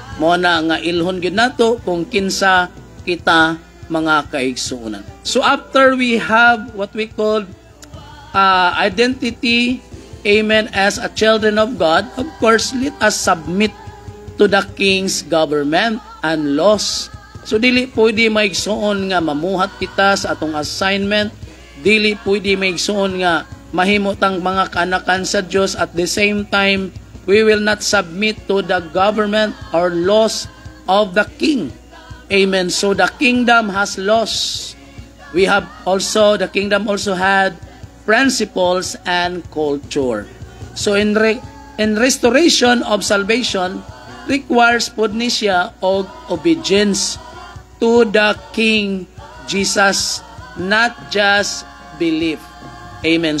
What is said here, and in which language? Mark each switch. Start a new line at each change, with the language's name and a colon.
Cebuano: Mo na nga ilhon gyud nato kung kinsa kita, mga kaigsuonan.
English: So after we have what we call identity, amen, as a children of God, of course, let us submit to the King's government and laws.
Cebuano: So, dili pwede maigsuon nga mamuhat kita sa atong assignment. Dili pwede maigsuon nga mahimutang mga kaanakan sa Diyos.
English: At the same time, we will not submit to the government or laws of the King. Amen. So, the kingdom has laws. The kingdom also had principles and culture. So in restoration of salvation requires
Cebuano: pud ni siya og
English: obedience to the King Jesus, not just belief. Amen.